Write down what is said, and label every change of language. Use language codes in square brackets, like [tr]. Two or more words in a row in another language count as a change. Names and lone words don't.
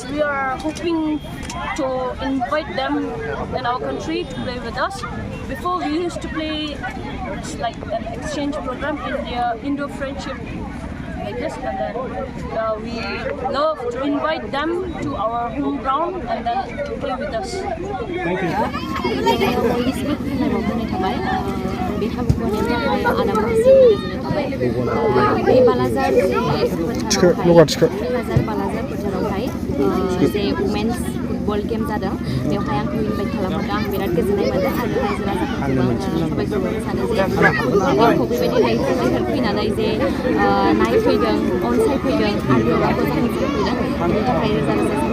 [en] We are hoping to invite them in our country to play with us. Before we used to play like an exchange program in the Indo-friendship like this, and then we love to invite them to our home ground and then to play with us. Thank you. [brx] फुटबल गेम जादों बेवहाय आंखौ इनभाइट खालामदों आं बिराद गोजोननाय मोनदों आरो रायजो राजाफोरखौ साबायखर सानो जे आंखौ बेबायदिहाय जोंनिफ्राय फैनानै जे नायफैदों अनसायफैदों आरो बेवहाय मोजां फैदों बेनि थाखाय रोजा रोजा